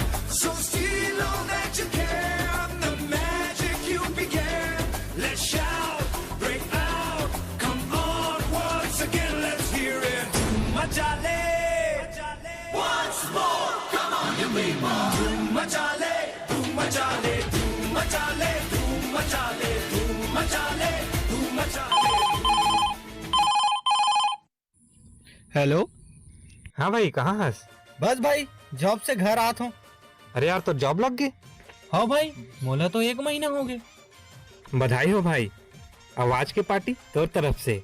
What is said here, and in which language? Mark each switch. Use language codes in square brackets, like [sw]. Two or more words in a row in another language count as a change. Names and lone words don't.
[en] So steal all that you can, the magic you began. Let's shout, break out, come on once again, let's hear it. Doom Machale, once more, come on, you be more. Doom Machale, Doom Machale, Doom Machale, Doom Machale, Doom Machale, Doom Machale. [hne] हेलो। हाँ भाई, कहाँ हंस? बस भाई जॉब से घर आत हूँ। अरे यार, तो जॉब लग गई? हाँ भाई, मोला तो 1 महीना हो गए। बधाई हो भाई। आवाज की पार्टी तोर तरफ से।